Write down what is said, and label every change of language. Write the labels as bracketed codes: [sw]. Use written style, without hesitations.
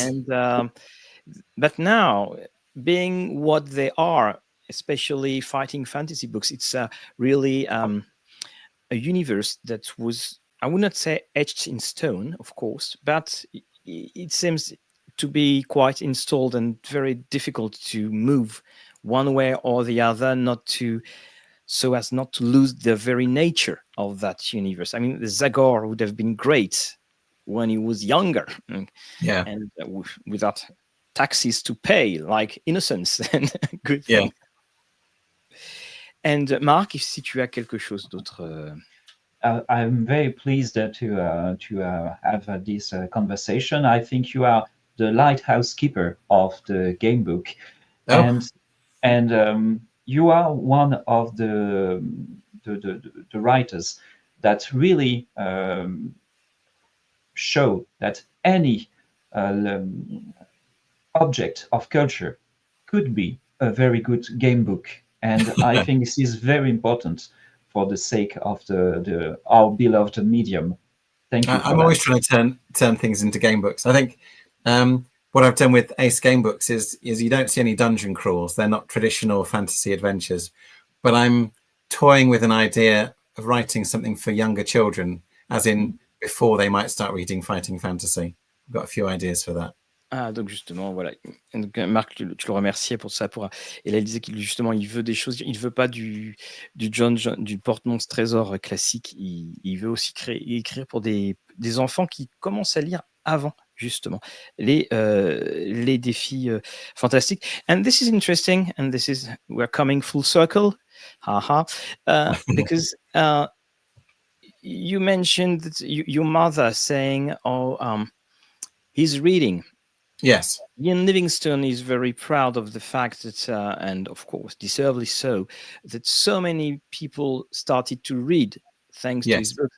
[en] And but now, being what they are, especially fighting fantasy books, it's really a universe that was, I would not say etched in stone, of course, but it seems to be quite installed and very difficult to move one way or the other, so as not to lose the very nature of that universe. I mean, Zagor would have been great when he was younger, yeah, and without taxes to pay, like Innocence and good thing. [fr] And Marc, si tu as quelque chose d'autre. [en] I'm very pleased to have this conversation. I think you are the lighthouse keeper of the game book, and you are one of the writers that really show that any object of culture could be a very good game book, and I think this is very important for the sake of our beloved medium. Thank you. I'm always trying to turn things into game books. I think what I've done with Ace Game Books is you don't see any dungeon crawls. They're not traditional fantasy adventures, but I'm toying with an idea of writing something for younger children, as in before they might start reading fighting fantasy. I've got a few ideas for that. [fr] Ah, donc justement, voilà. Donc, Marc, tu le remerciais pour ça. Et là, il disait qu'il justement, il veut des choses. Il veut pas du porte-monstre trésor classique. Il veut aussi écrire pour des enfants qui commencent à lire avant, justement, les défis fantastiques. [en] And this is interesting. And we're coming full circle. Because you mentioned that your mother saying, he's reading. Yes. Ian Livingstone is very proud of the fact that, and of course, deservedly so, that so many people started to read thanks to his book.